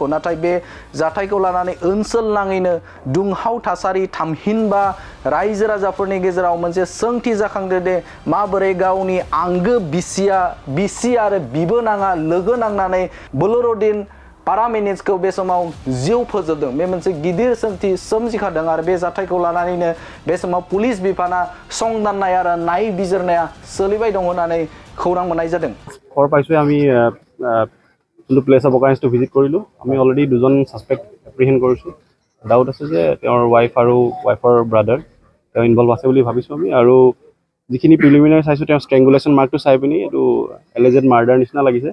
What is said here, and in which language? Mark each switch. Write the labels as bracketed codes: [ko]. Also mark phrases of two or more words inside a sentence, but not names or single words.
[brx] नाथाय बे जाथायखौ लानानै ओनसोल नाङैनो दुंहाव थासारि थामहिनबा रायजो राजाफोरनि गेजेराव मोनसे सोंथि जाखांदों दे माबोरै गावनि आंगो बिसि आरो बिबोनाङा लोगो नांनानै बलुरुद्दिन पारामिनखौ बे समाव जिउ फोजोबदों। बे मोनसे गिदिर सोंथि सोमजिखादों। आरो बे जाथायखौ लानानैनो बे समाव पुलिस बिफाना संदाननाय आरो नायबिजिरनाया सोलिबाय दं होननानै खौरां मोननाय जादों। [as] खबर পাইছো আমি কিন্তু [en] place of occurrence visit [as] কৰিলোঁ। আমি অলৰেডি 2জন [en] suspect apprehend [as] কৰিছোঁ। ডাউট আছে যে তেওঁৰ ৱাইফ আৰু [en] wifeৰ brother [as] তেওঁ ইনভলভ আছে বুলি ভাবিছোঁ আমি। আৰু যিখিনি প্ৰিলিমিনাৰী চাইছোঁ তেওঁ [en] strangulation markটো [as] চাই পিনি এইটো [en] alleged murder [as] নিচিনা লাগিছে।